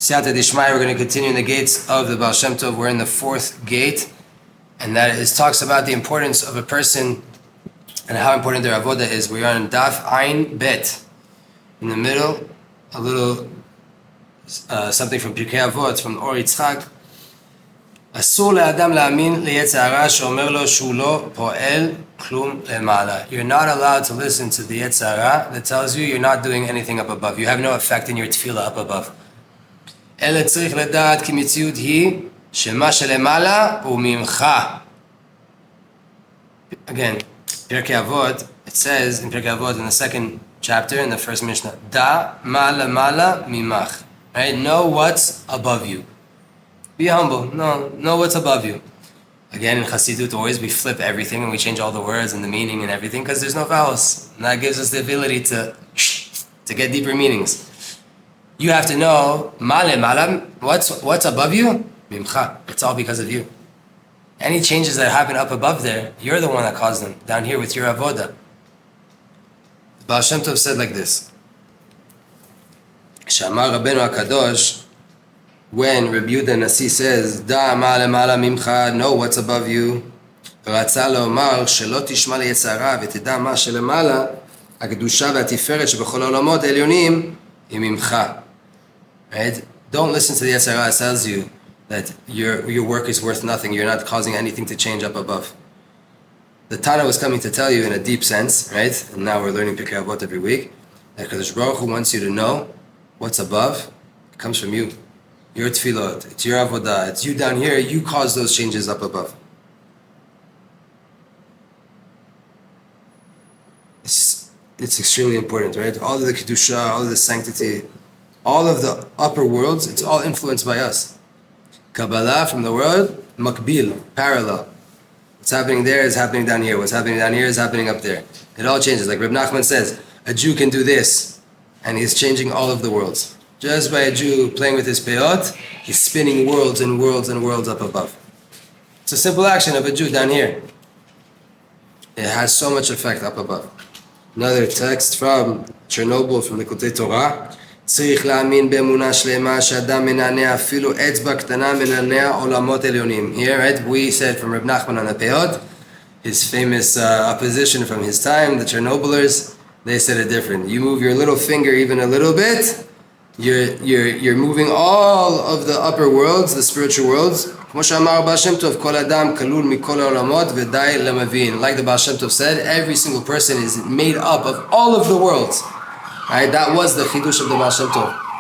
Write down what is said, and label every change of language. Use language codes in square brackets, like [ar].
[en] Siyata Dishmai, we're going to continue in the gates of the Baal Shem Tov. We're in the 4th gate, and that talks about the importance of a person and how important their avoda is. We are on Daf Ayin Bet. In the middle, a little something from Pirkei Avot, from Rav Itzhak. [he] אסור לאדם להאמין ליצר הרע שאומר לו שהוא לא פועל כלום למעלה. [en] You're not allowed to listen to the יצר הרע that tells you you're not doing anything up above. You have no effect in your tefillah up above. [he] אלא צריך לדעת כי מציאות היא שמה שלמעלה הוא ממך. [en] Again, Pirkei Avot, it says in Pirkei Avot in the 2nd chapter, in the 1st Mishnah, [he] Da ma למעלה ממך. [en] Right? Know what's above you. Be humble. Know what's above you. Again, in Chassidut, always we flip everything and we change all the words and the meaning and everything because there's no vowels. And that gives us the ability to get deeper meanings. You have to know, what's above you? Mimcha. It's all because of you. Any changes that happen up above there, you're the one that caused them. Down here with your avoda. Baal Shem Tov said like this. Sha'ar Rabbeinu HaKadosh, when Rabbi Yehuda Nasi says, [he] Da ma lemala mimcha, [en] know what's above you. [he] רצה לומר שלא תשמע ליצר הרע ותדע מה שלמעלה, הקדושה והתפארת שבכל העולמות העליונים היא ממך. [en] Right? Don't listen to the יצר הרע. It tells you that your work is worth nothing. You're not causing anything to change up above. The Tana was coming to tell you in a deep sense, right? And now we're learning Pirkei Avot every week, that Kadosh Baruch Hu wants you to know what's above. It comes from you. Your tefillot, it's your avodah, it's you down here, you cause those changes up above. It's extremely important, right? All of the kedusha, all of the sanctity, all of the upper worlds, it's all influenced by us. Kabbalah from the word, makbil, parallel. What's happening there is happening down here. What's happening down here is happening up there. It all changes. Like Reb Nachman says, a Jew can do this, and he's changing all of the worlds. Just by a Jew playing with his peyot, he's spinning worlds and worlds and worlds up above. It's a simple action of a Jew down here. It has so much effect up above. Another text from Chernobyl, from the Likutei Torah. [he] צריך להאמין באמונה שלמה שאדם מנענע אפילו אצבע קטנה מנענע עולמות עליונים. [en] Here, right, we said from Reb Nachman on the peyot, his famous opposition from his time, the Chernobylers, they said it different. You move your little finger even a little bit, you're moving all of the upper worlds, the spiritual worlds. [he] כמו שאמר Baal Shem Tov, כל אדם כלול מכל העולמות ודי למבין. [en] Like the Baal Shem Tov said, every single person is made up of all of the worlds. Right? That was the chidush of the Baal Shem Tov.